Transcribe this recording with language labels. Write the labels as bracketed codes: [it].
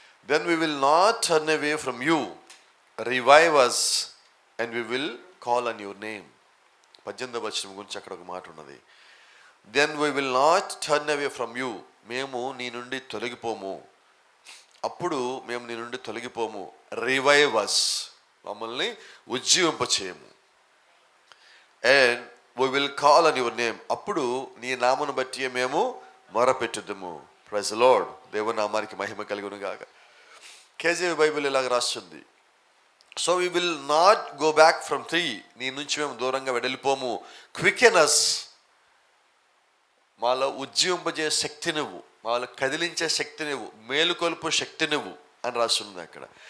[en] Then we will not turn away from you, revive us and we will call on your name. [te] 18వ వచనం గురించి అక్కడ ఒక మాట ఉన్నది. [en] Then we will not turn away from you. [te] మేము నీ నుండి తొలగిపోము, అప్పుడు మేము నీ నుండి తొలగిపోము. [en] Revive us, [te] మమ్మల్ని ఉజ్జీవింపచేయము. [en] And we will call on your name. [te] అప్పుడు నీ నామమును బట్టి మేము మొరపెట్టుదుము. Praise the lord. దేవుని నామానికి మహిమ కలుగును గాక. కేజీవి బైబిల్ ఇలాగ రాస్తుంది. [en] So we will not go back from 3. [te] నీ నుంచి మేము దూరంగా వెళ్ళిపోము. [en] quicken us, [te] మాలో ఉజ్జీవింపజే శక్తి నువ్వు, మాలో కదిలించే శక్తి నువ్వు, మేలుకొల్పు శక్తి నువ్వు అని రాస్తుంది అక్కడ.